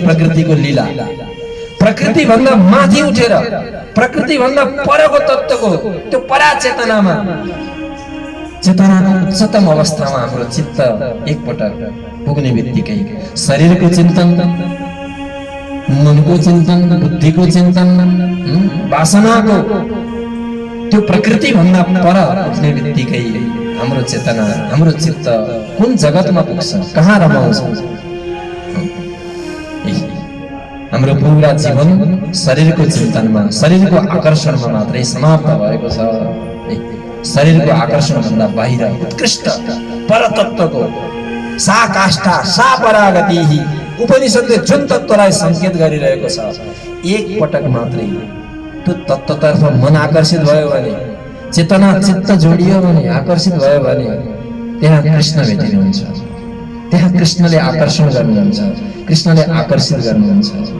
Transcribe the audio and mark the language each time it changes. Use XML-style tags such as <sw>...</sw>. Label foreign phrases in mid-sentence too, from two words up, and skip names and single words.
<ne>प्रकृतिको लीला, प्रकृति भन्दा माथि उठेर प्रकृति भन्दा परको तत्त्वको त्यो पराचेतनामा, चेतनाको उच्चतम अवस्थामा हाम्रो चित्त एकपटक पुग्ने बित्तिकै शरीरको चिन्तन, मनको चिन्तन, बुद्धिको चिन्तन, वासनाको त्यो प्रकृति भन्दा पर उठ्ने बित्तिकै हाम्रो चेतना, हाम्रो चित्त कुन जगतमा पुग्छ, कहाँ रमाउँछ? हाम्रो पुरा जीवन शरीरको चिन्तनमा, शरीरको आकर्षणमा मात्रै समाप्त भएको छ। शरीरको आकर्षण भन्दा बाहिर उत्कृष्ट परतत्त्वको</ne> <sa>सा काष्ठा सा परागति</sa> <ne>उपनिषदले जुन तत्त्वलाई संकेत गरिरहेको छ, एक पटक मात्रै त्यो तत्त्वतर्फ मन आकर्षित भयो भने, चेतना चित्त जोडियो भने, आकर्षित भयो भने त्यहाँ कृष्ण भेटिनुहुन्छ। त्यहाँ कृष्णले आकर्षण गर्नुहुन्छ, कृष्णले आकर्षित गर्नुहुन्छ।</ne>